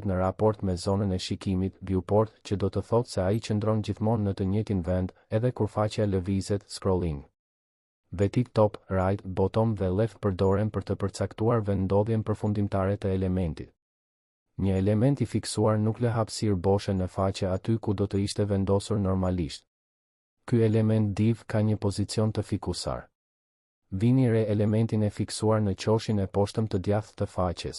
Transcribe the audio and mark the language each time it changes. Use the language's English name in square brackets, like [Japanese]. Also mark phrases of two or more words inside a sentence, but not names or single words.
[Albanian] në raport me zonën e shikimit, viewport, që do të thotë se ai qëndron gjithmonë në të njëjtin vend, edhe kur faqja lëvizet, scrolling. Vetit top, right, bottom dhe left përdoren për të përcaktuar vendndodhjen përfundimtare të elementit. Një element i fiksuar nuk lë hapësirë boshe në faqe aty ku do të ishte vendosur normalisht. Ky element div ka një pozicion të fikusar. Vini re elementin e fiksuar në qoshin e poshtëm të djathtë të faqes.